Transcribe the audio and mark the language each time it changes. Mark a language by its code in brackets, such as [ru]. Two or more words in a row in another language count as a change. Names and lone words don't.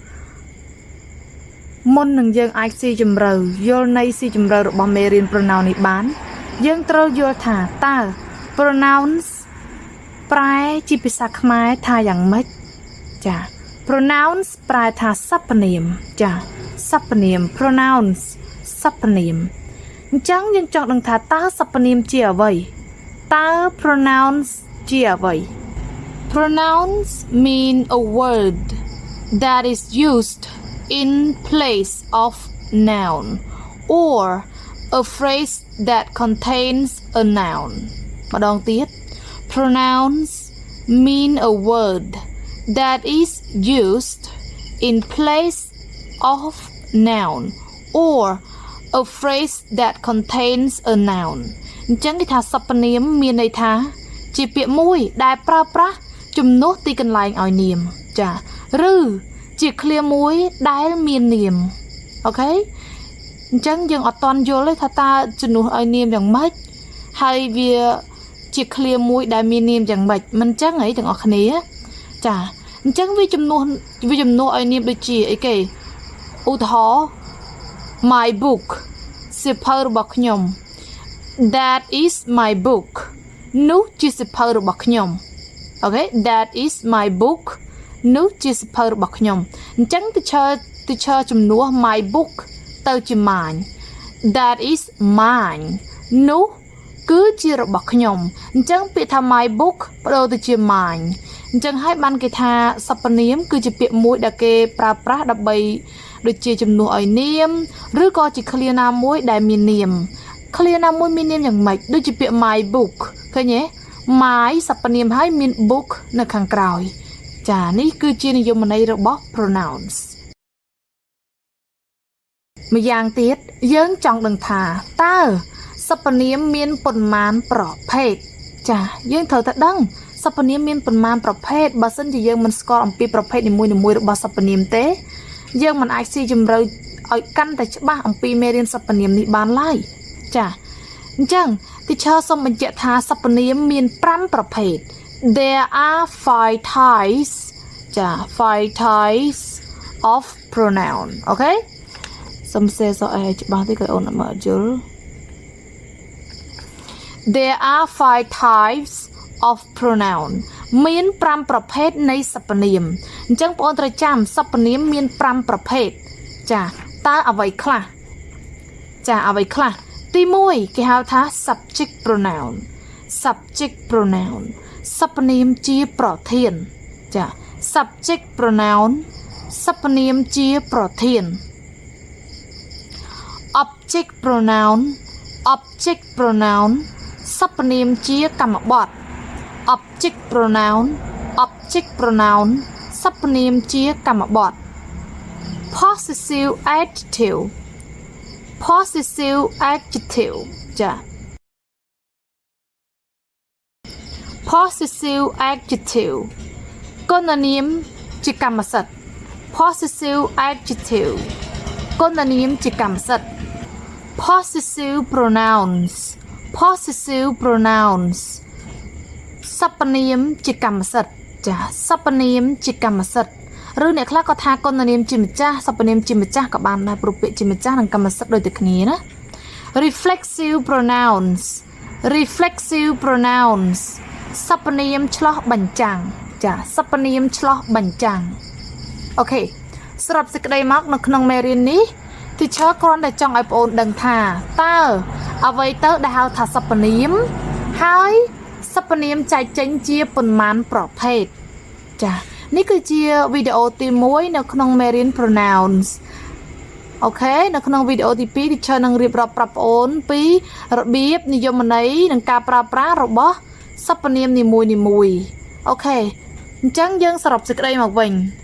[km] មុននឹងយើងអាចស៊ីជម្រៅយល់ន័យស៊ីជម្រៅរបស់មេរៀន pronoun នេះបានយើងត្រូវយល់ថាតើ pronouns ប្រែជាភាសាខ្មែរថាយ៉ាងម៉េចចា pronouns ប្រែថាសព្វនាមចាសព្វនាម pronouns សព្វនាមអញ្ចឹងយើងចង់ដឹងថាតើសព្វនាមជាអ្វីតើ pronouns ជាអ្វី [en] pronouns mean a word that is used in place of noun or a phrase that contains a noun ម្ដងទៀត pronouns mean a word that is used in place of noun or a phrase that contains a noun [km] អញ្ចឹងគេថាសព្វនាមមានន័យថាជាពាក្យមួយ ដែលប្រើប្រាស់ជំនួសទីកន្លែងឲ្យនាមចាឬជាឃ្លាមួយដែលមាននាមអូខេអញ្ចឹងយើងអត់តន់យល់ទេថាតើជំនួសឲ្យនាមយ៉ាងម៉េចហើយវាជាឃ្លាមួយដែលមាននាមយ៉ាងម៉េចមិនអញ្ចឹងហីទាំងអស់គ្នាចាអញ្ចឹងវាជំនួសឲ្យនាមដូចជាអីគេឧទាហរណ៍ [en] my book [km] សៀវភៅរបស់ខ្ញុំ [en] that is my book [km] នោះជាសៀវភៅរបស់ខ្ញុំអូខេ [en] that is my book [km] នោះជាសៀវភៅរបស់ខ្ញុំអញ្ចឹង teacher ជំនួស [en] my book [km] ទៅជា mine [en] that is mine [km] នោះគឺជារបស់ខ្ញុំអញ្ចឹងពាក្យថា [en] my book [km] បដូរទៅជា mine អញ្ចឹងហើយបានគេថាសព្វនាមគឺជាពាក្យមួយដែលគេប្រើប្រាស់ដើម្បីដូចជាជំនួសឲ្យនាមឬក៏ជាឃ្លាណាមួយដែលមាននាមឃ្លាណាមួយមាននាមយ៉ាងម៉េចដូចជាពាក្យ [en] my book [km] ឃើញទេ my សព្វនាមហើយមាន book នៅខាងក្រោយចានេះគឺជានិយមន័យរបស់ pronouns ម្យ៉ាងទៀតយើងចង់ដឹងថាតើសព្វនាមមានប៉ុន្មានប្រភេទចាយើងត្រូវតែដឹងសព្វ នាមមានប៉ុន្មានប្រភេទបើសិនជាយើងមិនស្គាល់អំពីប្រភេទនីមួយៗរបស់សព្វនាមទេយើងមិនអាចស៊ីជម្រៅឲ្យកាន់តែច្បាស់អំពីមេរៀនសព្វនាមនេះបានឡើយចាអញ្ចឹង teacher សូមបញ្ជាក់ថាសព្វនាមមាន5ប្រភេទ [en] There are 5 types [km] ចា [en] 5 types of pronoun [km] អូខេសូមសេសឲ្យច្បាស់តិចក៏អូនមើលយល់ [en] There are 5 types of pronoun [km] មាន5ប្រភេទនៃសព្វនាមអញ្ចឹងបងប្អូនត្រូវចាំសព្វនាមមាន5ប្រភេទចាតើអ្វីខ្លះចាអ្វីខ្លះទី1គេហៅថា [en] subject pronoun subject pronoun [km] សព្វនាមជាប្រធានចា [en] subject pronoun [km] សព្វនាមជាប្រធាន [en] object pronoun object pronoun [km] សព្វនាមជាកម្មបទ [en] object pronoun object pronoun [km] សព្វនាមជាកម្មបទ [en] possessive adjective possessive adjective ចា possessive adjective [km] គុណនាមជាកម្មសិទ្ធិ [en] possessive adjective [km] គុណនាមជាកម្មសិ ទ្ធិ [en] possessive pronouns possessive pronouns [km] សព្វនាមជាកម្មសិទ្ធិចាសព្វនាមជាកម្មសិទ្ធិឬអ្នកខ្លះក៏ថាគុណនាមជាម្ចាស់សព្វនាមជាម្ចាស់ក៏បាន ដែរព្រោះពាក្យជាម្ចាស់និងកម្មសិទ្ធិដូចតែគ្នាណា [en] reflexive pronouns reflexive pronouns [km] សព្វនាមឆ្លោះបញ្ចាំងចាសព្វនាមឆ្លោះបញ្ចាំងអូខេសរុបសេចក្តីមកនៅក្នុងមេរៀននេះ teacher គ្រាន់តែច ង់ឲ្យបងអូនដឹងថាតើអ្វីទៅដែលហៅថាសព្វនាមហើយសព្វនាមចែកចេញជាប៉ុន្មានប្រភេទចានេះគឺជាវីដេអូទី1នៅក្នុងមេរៀន pronouns អូខេនៅក្នុងវីដេអូទី2 teacher នឹងរៀបរាប់ប្រាប់បងអូនពីរបៀបនិយមន័យនិងការប្រើប្រាស់របស់សព្វនាមនីមួយៗអូខេអញ្ចឹងយើងសរុបសេចក្តីមកវិញ